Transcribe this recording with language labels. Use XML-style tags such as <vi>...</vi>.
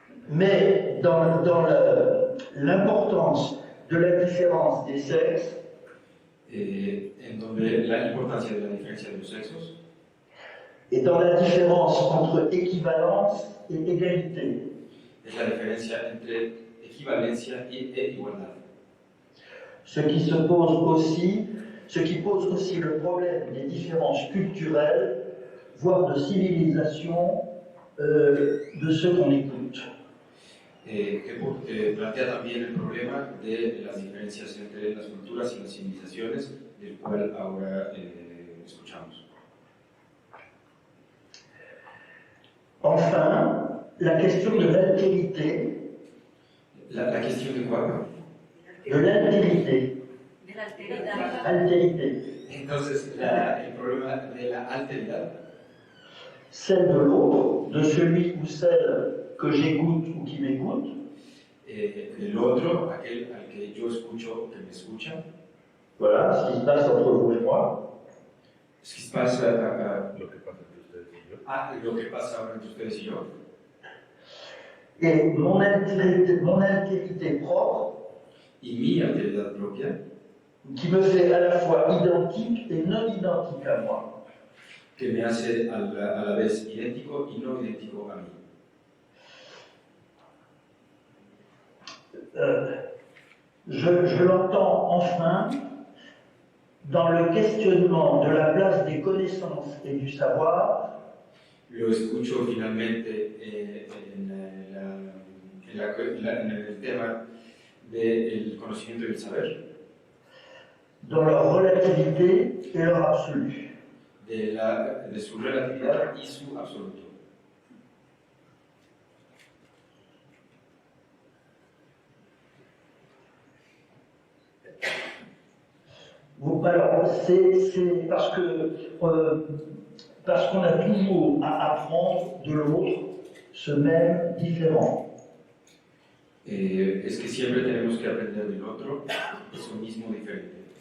<fr>Mais dans l'importance de la différence des sexes,</fr> <es>en donde la importancia de la diferencia de los sexos</es> <fr>et dans la différence entre équivalence et égalité.</fr> <es>es la diferencia entre equivalencia e igualdad.</es> <fr>Ce qui pose aussi le problème des différences culturelles, voire de civilisation de ceux qu'on écoute.</fr> <es>Que plantea también el problema de las diferencias entre las culturas y las civilizaciones, del cual ahora escuchamos.</es> <fr>Enfin, la question de l'altérité.</fr> <es>La cuestión de cuál?</es> <fr>De l'altérité.</fr> <es>De la alteridad.</es> <fr>Altérité.</fr> <es>Entonces, el problema de la alteridad,</es> <fr>celle de l'autre, de celui ou celle que j'écoute ou qui m'écoute,</fr> <es>el otro, aquel al que yo escucho, que me escucha,</es> <fr>voilà ce qui se passe entre vous et moi, ce qui se passe</fr> <es>Lo que pasa entre ustedes y yo. lo que pasa ahora entre ustedes y yo,</es> <fr>et mon altérité propre,</fr> <es>y mi alteridad propia,</es> <fr>qui me fait à la fois identique et non identique à moi.</fr> <es>que me hace a la vez idéntico y no idéntico a mí.</es> <fr>Je l'entends enfin dans le questionnement de la place des connaissances et du savoir,</fr> <es>Lo escucho finalmente en el tema del conocimiento y el saber,</es> <fr>dans leur relativité et leur absolu.</fr> <es>de su relatividad y su absoluto.</es> <fr>Alors, c'est parce qu'on a toujours à apprendre de l'autre ce même différent.</fr> <es>Es que siempre tenemos que aprender del otro eso mismo diferente.</es>